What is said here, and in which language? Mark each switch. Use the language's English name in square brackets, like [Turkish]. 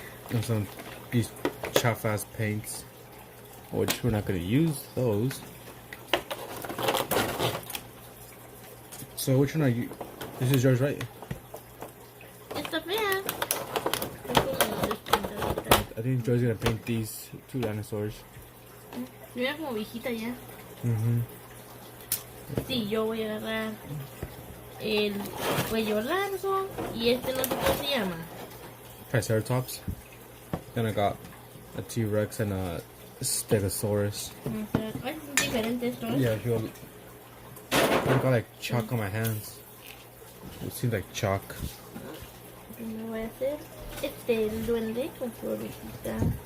[English] And some these chaff ass paints, which we're not gonna use those. So which one are you? This is yours, right? [Spanish] Está fea. Es como despintadita. [English] I think Joy's gonna paint these two dinosaurs. [Spanish] Mira como viejita ya. Mm-hmm. Sí, yo voy a agarrar el cuello largo y este no sé cómo se llama. [English] Triceratops. Then I got a T-Rex and a Stegosaurus. [Spanish] O sea, ay, son diferentes estos. [English] Yeah, I got like chalk on my hands. It seems like chalk. [Spanish] Me voy a hacer el duende con su orejita.